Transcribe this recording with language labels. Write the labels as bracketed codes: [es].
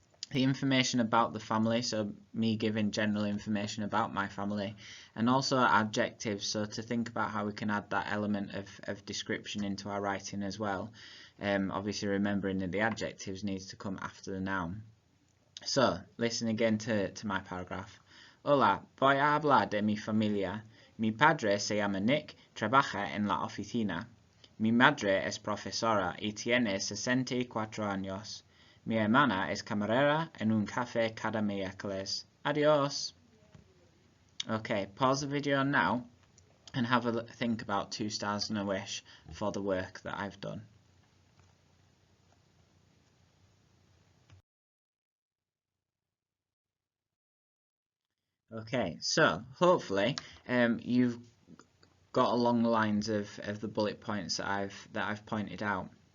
[en] the information about the family, so me giving general information about my family, and also adjectives, so to think about how we can add that element of description into our writing as well. Obviously remembering that the adjectives needs to come after the noun. So, listen again to my paragraph. [es] Hola, voy a hablar de mi familia. Mi padre se llama Nick, trabaja en la oficina. Mi madre es profesora y tiene 64 años. Mi hermana es camarera en un café cada miércoles. Adios. [en] Okay, pause the video now and have a think about 2 stars and a wish for the work that I've done. Okay, so hopefully you've got along the lines of the bullet points that I've pointed out.